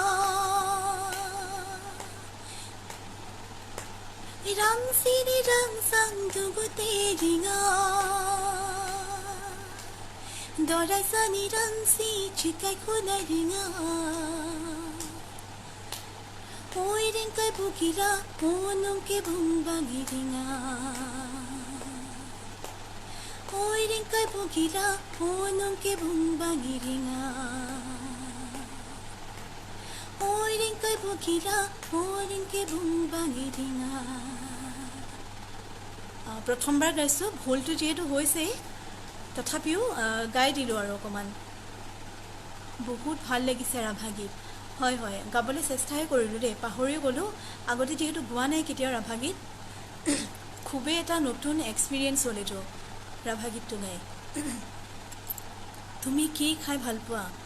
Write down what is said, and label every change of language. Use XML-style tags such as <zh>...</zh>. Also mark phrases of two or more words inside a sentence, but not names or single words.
<rah>Rangsini rangsang dugo teringa Dorai sani rangsi chikai khuna ringa Poiring kai bogila onung ke bumbangi ringa Poiring kai bogila onung ke bumbangi ringa Poiring kai bogila onung ke bumbangi ringa</rah> <as>প্ৰথমবাৰ গাইছোঁ ভুলটো যিহেতু হৈছেই তথাপিও গাই দিলোঁ আৰু অকণমান বহুত ভাল লাগিছে ৰাভা গীত হয় হয় গাবলৈ চেষ্টাই কৰিলোঁ দেই পাহৰিও গ'লোঁ আগতে যিহেতু গোৱা নাই কেতিয়াও ৰাভা গীত খুবেই এটা নতুন এক্সপিৰিয়েঞ্চ হ'ল এইটো ৰাভা গীতটো গাই তুমি কি খাই ভাল পোৱা</as>